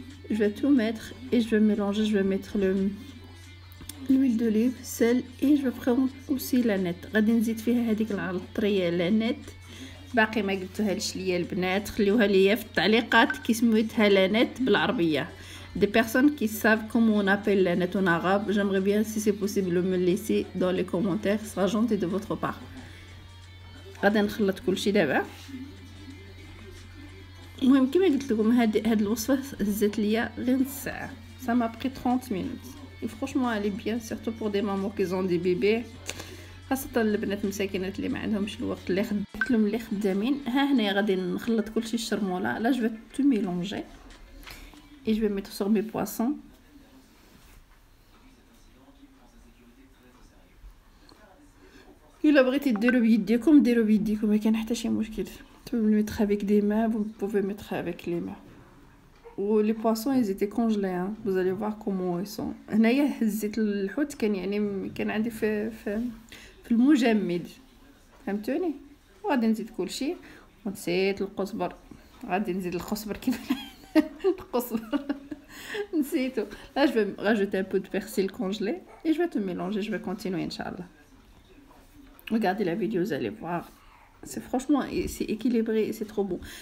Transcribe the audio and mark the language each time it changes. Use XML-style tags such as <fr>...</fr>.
<fr>Je vais tout mettre et je vais mélanger. Je vais mettre l'huile d'olive, sel et je vais prendre aussi la nette.</fr> <ar>غادي نزيد فيها هذيك العطريه لا نت، باقي ما قلتوهالش ليا البنات، خليوها ليا في التعليقات كي سميتها لا نت بالعربيه.</ar> <fr>des personnes qui savent comment on appelle la nette en arabe, j'aimerais bien si c'est possible de me laisser dans les commentaires, ce sera gentil de votre part.</fr> <ar>غادي نخلط كلشي دابا. المهم كما قلت لكم هاد الوصفه هزت ليا غير نص ساعه،</ar> <fr>ça m'a pris 30 minutes. Et franchement elle est bien, surtout pour des mamans qui ont des bébés،</fr> <ar>خاصة البنات المساكنات اللي ما عندهمش الوقت، اللي خدمت لهم اللي خدامين. ها هنا غادي نخلط كلشي الشرموله.</ar> <fr>لا جو vais tout mélanger et je vais mettre sur mes poissons.</fr> <ar>الا بغيتي ديروا بيديكم ديروا بيديكم، ما كاين حتى شي مشكل.</ar> <fr>tu peux mettre avec des mains, vous pouvez mettre avec les mains. و لي بواسون ils étaient congelés hein. vous allez voir comment ils sont.</fr> <ar>هنايا هزيت الحوت، كان يعني كان عندي في المجمد، فهمتوني. وغادي نزيد كلشي ونسيت القزبر. غادي نزيد القزبر كيف القزبر نسيتو.</ar> <fr>là je vais rajouter un peu de persil congelé et je vais tout mélanger. je vais continuer inchallah. regardez la vidéo, vous allez voir, c'est franchement c'est équilibré et c'est trop bon.</fr>